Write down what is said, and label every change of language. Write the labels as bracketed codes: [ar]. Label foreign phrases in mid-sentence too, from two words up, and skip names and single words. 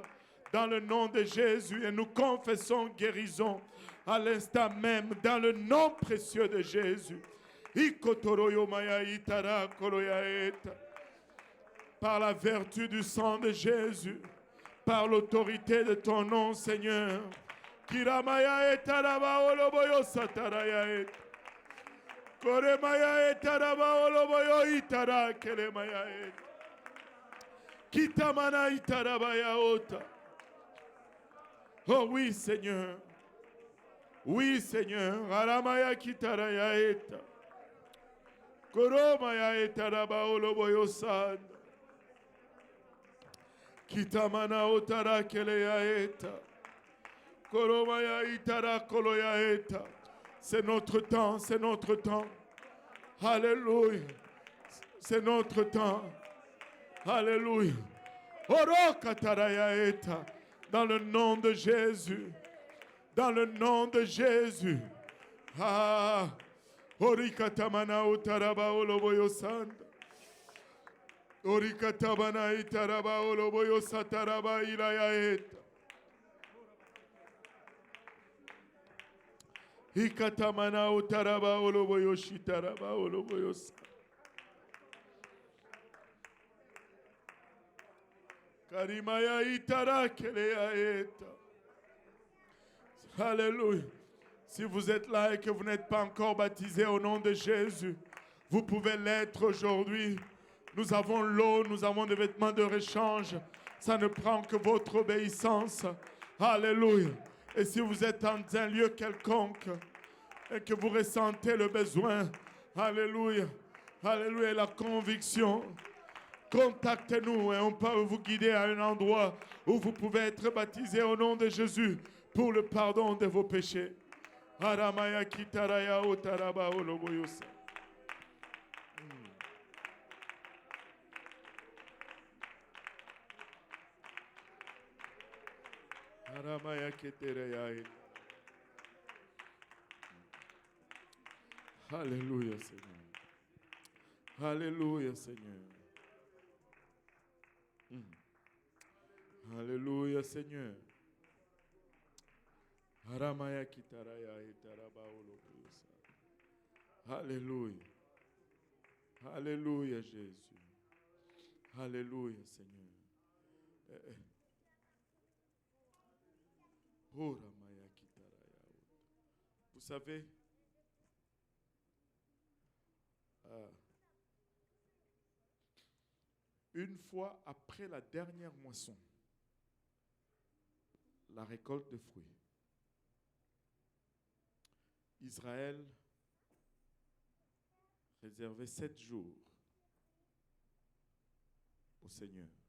[fr] Dans le nom de Jésus, et nous confessons guérison à l'instant même, dans le nom précieux de Jésus. Par la vertu du sang de Jésus, par l'autorité de ton nom, Seigneur. Kiramaya etaraba oloboyo sataraya et. Koremaya etaraba oloboyo itara kelemaya et. Kitamana itarabaya ota. Oh oui, Seigneur. Oui, Seigneur. Aramaya kitaraya eta. Koromaya etaraba oloboyo sad. Kitamana otara keleya eta. Koromaya itara koloya eta. C'est notre temps, c'est notre temps. Alléluia. C'est notre temps. Alléluia. Oro kataraya eta. Dans le nom de Jésus. Dans le nom de Jésus. Ah. Orikatamana utaraba oloboyo sanda. Orikatamana itaraba oloboyo sataraba ilaya eta. Ikatamana utaraba oloboyo shitaraba oloboyo sanda. Karimaya itara keleya eta. Alléluia. Si vous êtes là et que vous n'êtes pas encore baptisé au nom de Jésus, vous pouvez l'être aujourd'hui. Nous avons l'eau, nous avons des vêtements de rechange. Ça ne prend que votre obéissance. Alléluia. Et si vous êtes dans un lieu quelconque et que vous ressentez le besoin, alléluia, alléluia, la conviction, contactez-nous et on peut vous guider à un endroit où vous pouvez être baptisé au nom de Jésus pour le pardon de vos péchés. Aramaya kitaraya otaraba oloboyosa. Aramaya keteraya. Alléluia, Seigneur. Alléluia, Seigneur. Alléluia, Seigneur. Aramaya kitaraya itaraba oloboyosa. Alléluia. Alléluia, Jésus. Alléluia, Seigneur. Oramaya kitaraya. Vous savez, une fois après la dernière moisson, la récolte de fruits, Israël réservait 7 jours au Seigneur.